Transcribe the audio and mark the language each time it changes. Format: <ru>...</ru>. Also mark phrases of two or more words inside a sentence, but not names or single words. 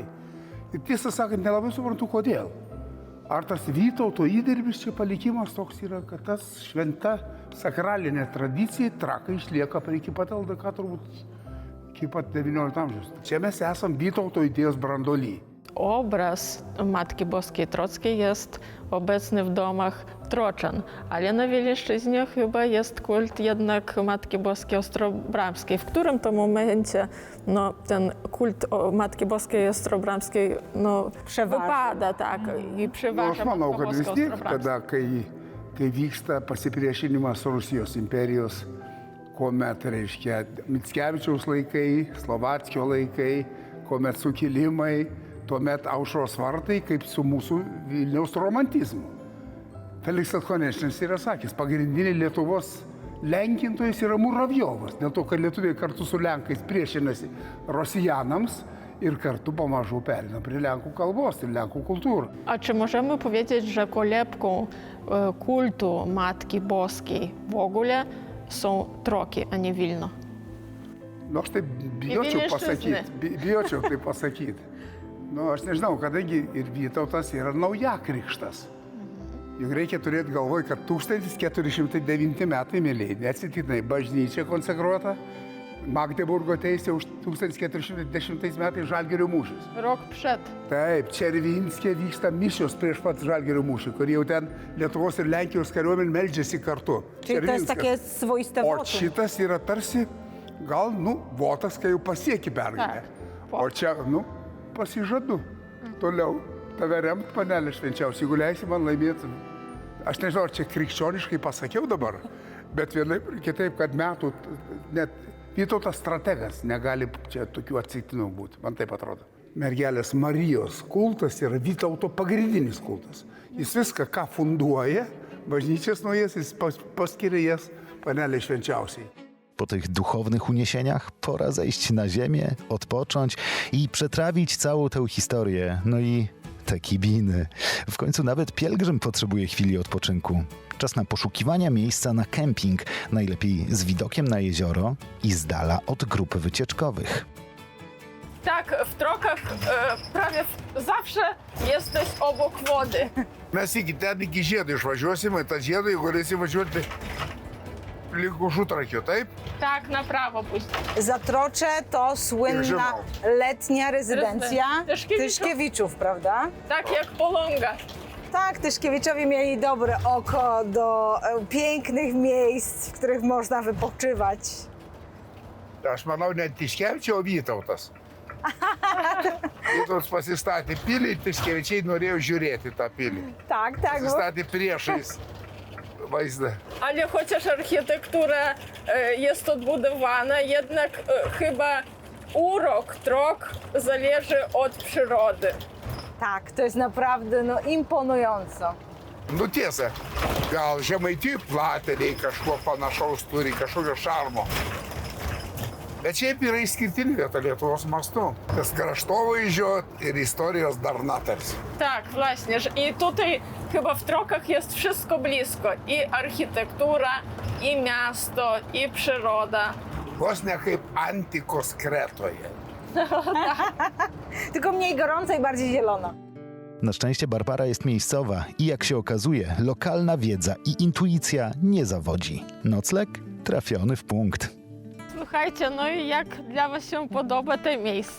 <lt>Ir tiesą sakant, nelabai suprantu, kodėl. Ar tas Vytauto įdirbis čia palikimas toks yra, kad tas šventa sakralinė tradicija Trakai išlieka iki pat LDK turbūt iki pat XIX amžiaus. Čia mes esam Vytauto idėjos branduoly.</lt> <pl>Obraz Matki Boskiej Trockiej jest obecny w domach Troczan, ale na Wileńszczyźnie chyba jest kult jednak Matki Boskiej Ostrobramskiej. W którym to momencie ten kult Matki Boskiej Ostrobramskiej Przeważa. wypada, tak, i</pl> <lt>Nu,</lt> <pl>przeważa</pl> <lt>aš manau,</lt> <pl>Matka</pl> <lt>kad vis</lt> <pl>Boska</pl> <lt>tiek,</lt> <pl>Ostrobramska.</pl> <lt>tada, kai vyksta pasipriešinimas Rusijos imperijos, kuomet, reiškia, Mickevičiaus laikai, Slovackio laikai, kuomet sukilimai, tuomet aušros vartai, kaip su mūsų Vilniaus romantizmu. Feliksas Konečnas yra sakęs, pagrindinė Lietuvos lenkintojas yra Muravjovas, dėl to, kad lietuviai kartu su lenkais priešinasi rosijanams ir kartu pamažu perina prie lenkų kalbos ir lenkų kultūrą.</lt> <pl>A czy możemy powiedzieć, że kolebką kultu Matki Boskiej w ogóle są Troki, a nie Wilno?</pl> <lt>Nu, aš taip bijočiau pasakyti. Nu, aš nežinau, kadangi ir Vytautas yra naujakrikštas. Juk reikia turėti galvoj, kad 1409 metai, mėlyje, neatsitiktinai bažnyčia konsekruota, Magdeburgo teisė už 1410 metais Žalgirio mūšis.</lt> <pl>Rok przed.</pl> <lt>Taip, Červinskė vyksta mišios prieš pat Žalgirio mūšį, kur jau ten Lietuvos ir Lenkijos kariuomenė meldžiasi kartu.</lt> <pl>Czyli to jest takie swoiste</pl> <lt>O</lt> <pl>wotum.</pl> <lt>šitas yra tarsi, gal, votas, kai jau pasieki pergalę.</lt> <pl>Tak.</pl> <lt>O čia, pasižadu. Toliau tave remt, panelė švenčiausia, jeigu leisi man laimėti. Aš nežinau, ar čia krikščioniškai pasakiau dabar, bet vienaip ir kitaip, kad metų net Vytautas strategas negali čia tokių atsitiktinumų būti, man taip atrodo. Mergelės Marijos kultas yra Vytauto pagrindinis kultas. Jis viską, ką funduoja, bažnyčias naujasis paskiria jas panelė švenčiausiai.</lt> <pl>Po tych duchownych uniesieniach pora zejść na ziemię, odpocząć i przetrawić całą tę historię. No i te kibiny. W końcu nawet pielgrzym potrzebuje chwili odpoczynku. Czas na poszukiwania miejsca na kemping, najlepiej z widokiem na jezioro i z dala od grup wycieczkowych. Tak, w Trokach prawie zawsze jesteś obok wody.</pl> <lt>Mes ten iki žiedo išvažiuosime, tą žiedą, jeigu galėsim važiuoti link Užutrakio, taip?</lt> <pl>Tak, na prawo później. Zatrocze to słynna letnia rezydencja Tyszkiewiczów, prawda? Tak jak Polonga. Tak, Tyszkiewiczowie mieli dobre oko do pięknych miejsc, w których można wypoczywać.</pl> <lt>Aš manau, net Tiškevičiai, o Vytautas. Vytautas pasistatė pilį, Tiškevičiai norėjo žiūrėti tą pilį.</lt> <pl>Tak, tak.</pl> <lt>Pasistatė priešais vaizdą.</lt> <pl>Ale chociaż architektura jest odbudowana, jednak chyba urok Trok zależy od przyrody. Tak, to jest naprawdę imponująco.</pl> <lt>Nu tiesa, gal Žemaitijų plateliai kažkuo panašaus turi, kažkokio šarmo. Bet šiaip yra išskirtinė vieta Lietuvos mastu. Tas kraštovaizdžio ir istorijos darna tarsi.</lt> <pl>Tak, właśnie. I tutaj chyba w Trokach jest wszystko blisko. I architektura, i miasto, i przyroda.</pl> <lt>Vos ne kaip antikos Kretoje.</lt> <pl>Tylko mniej gorąca i bardziej zielona. Na szczęście Barbara jest miejscowa i jak się okazuje, lokalna wiedza i intuicja nie zawodzi. Nocleg trafiony w punkt. Słuchajcie, no i jak dla was się podoba to miejsce?</pl>